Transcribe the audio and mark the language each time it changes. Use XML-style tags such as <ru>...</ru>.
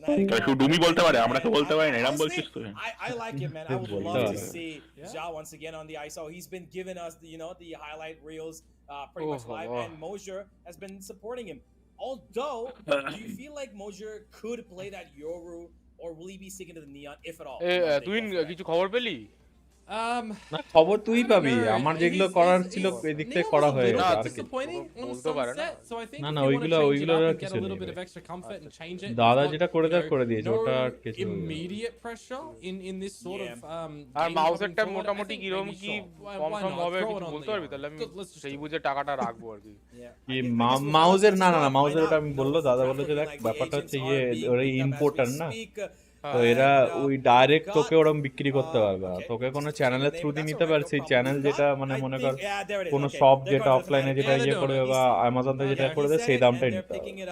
<bn>তাহলে শুধু ডুমি বলতে পারে, আমরা তো বলতে পারি না, এরকম</bn> <en>Honestly,</en> <bn>বলছিস তুই?</bn> <en>I like it, man. I would Good love to boy. see Ja once again on the ISO. He's been giving us the highlight reels pretty much live, and Mosier has been supporting him. Although, do you feel like Mosier could play that Yoru, or will he be sticking to the Neon, if at all?</en> <bn>তুই কিছু খবর পেলি? না খবর তুই পাবি, আমার যেগুলো করার ছিল এদিক থেকে করা হয়ে গেছে আর কি। না না ওইগুলো কিছু নেই, দাদা যেটা করে দেয় করে দিয়েছে, ওটা কিছু</bn> <en>immediate pressure in this sort of</en> <bn>আর মাউসেরটা মোটামুটি কিরকম কি কম সম হবে কিছু বলতে পারবি? তাহলে আমি সেই বুঝে টাকাটা রাখবো আর কি। কি মাউজের না না না মাউজের ওটা আমি বললো, দাদা বললো যে দেখ ব্যাপারটা হচ্ছে ইয়ে ওর ইম্পোর্টার না, তো এরা ওই ডাইরেক্ট তোকে ওরকম বিক্রি করতে পারবে না, তোকে কোনো চ্যানেলের থ্রু দিয়ে নিতে পারে, সেই চ্যানেল যেটা মানে মনে কর কোনো শপ যেটা অফলাইনে যেটা ইয়ে করবে বা অ্যামাজন থেকে যেটা করে দেয় সেই দামটাই নিতে হবে।</bn>